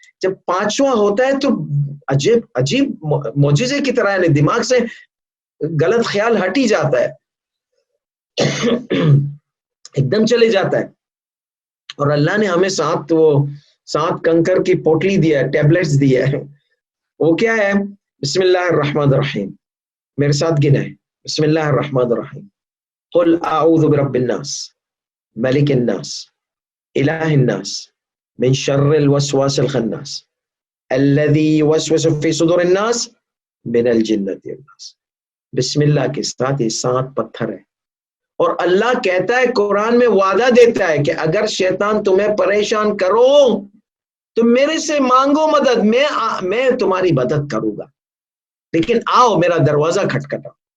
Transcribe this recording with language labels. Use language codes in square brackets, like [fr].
[ur] جب 5واں ہوتا ہے تو عجیب معجزے کی طرح ہے، دماغ سے غلط خیال ہٹ ہی جاتا ہے، ایک دم چلے جاتا ہے. اور اللہ نے ہمیں 7 کنکر کی پوٹلی دیا ہے، ٹیبلٹس دیا ہے. وہ کیا ہے؟ [ar] بسم اللہ الرحمن الرحیم. [ur] میرے ساتھ گنا ہے، بسم اللہ الرحمن الرحیم. [ar] قل اعوذ برب الناس ملک الناس الہ الناس من شر الوسواس الخناس الذي يوسوس في صدور الناس من الجنۃ والناس. [ur] بسم اللہ کے ساتھ یہ 7 پتھر ہے. اور اللہ کہتا ہے قرآن میں وعدہ دیتا ہے کہ اگر شیطان تمہیں پریشان کرو تو میرے سے مانگو مدد، میں تمہاری مدد کروں گا، لیکن آؤ میرا دروازہ کھٹکھٹا.